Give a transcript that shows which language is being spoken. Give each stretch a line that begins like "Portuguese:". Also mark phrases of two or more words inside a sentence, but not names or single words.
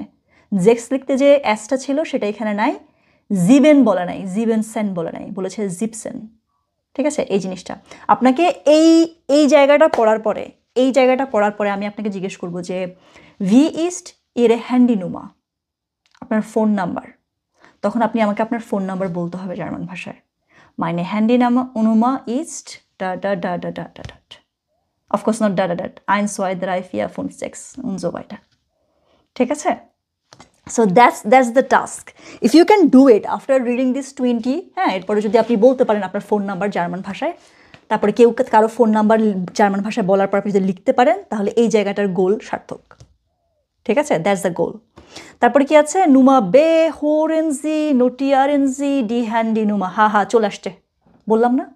Bangla: জেক্স লিখতে যে এসটা ছিল সেটা এখানে নাই, জিবেন বলে নাই,
German: sieben zehn
Bangla: বলে নাই, বলেছে জিপসেন। ঠিক আছে, এই জিনিসটা আপনাকে এই জায়গাটা পড়ার পরে আমি আপনাকে জিজ্ঞেস করব যে
German: wie ist Ihre Handynummer,
Bangla: আপনার ফোন নাম্বার, তখন আপনি আমাকে আপনার ফোন নাম্বার বলতে হবে জার্মান ভাষায়।
German: Meine Handynummer ist da da da da da da da.
English: Of course not da da da. 1, 2, 3, 4, 5, 6
German: und so weiter.
Bangla: ঠিক আছে?
English: So that's the task. If you can do it after reading this 20,
Bangla: হ্যাঁ, এরপরে যদি আপনি বলতে পারেন আপনার ফোন নাম্বার জার্মান ভাষায়, তারপরে কেউ কারো ফোন নাম্বার জার্মান ভাষায় বলার পর আপনি যদি লিখতে পারেন, তাহলে এই জায়গাটার গোল সার্থক। ঠিক আছে,
English: that's the goal.
Bangla: তারপরে কি আছে,
German: Nummer b hören Sie notieren Sie die Handy Nummer,
Bangla: হা চলে আসছে, বললাম না?